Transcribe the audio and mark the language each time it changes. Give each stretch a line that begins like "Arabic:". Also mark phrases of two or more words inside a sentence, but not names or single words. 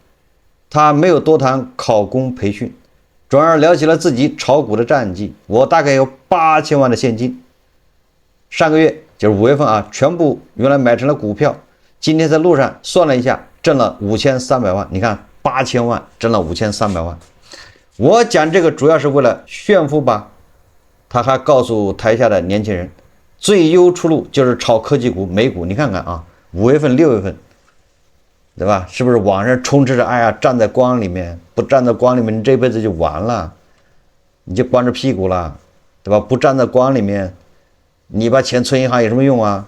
Chinese: 他沒有多談考公培訓，轉而聊起了自己炒股的戰績。我大概有8000萬的現金，上個月就是5月份啊，全部原來買成了股票。今天在路上算了一下，掙了5300萬。你看8000萬掙了5300萬。我講這個主要是為了炫富吧。他還告訴台下的年輕人，最優出路就是炒科技股、美股。你看看啊，5月份、6月份。對吧？是不是網上充斥着哎呀，站在光裡面，不站在光裡面，你這輩子就完了，你就光着屁股了，對吧？不站在光裡面，你把錢存銀行有什麼用啊？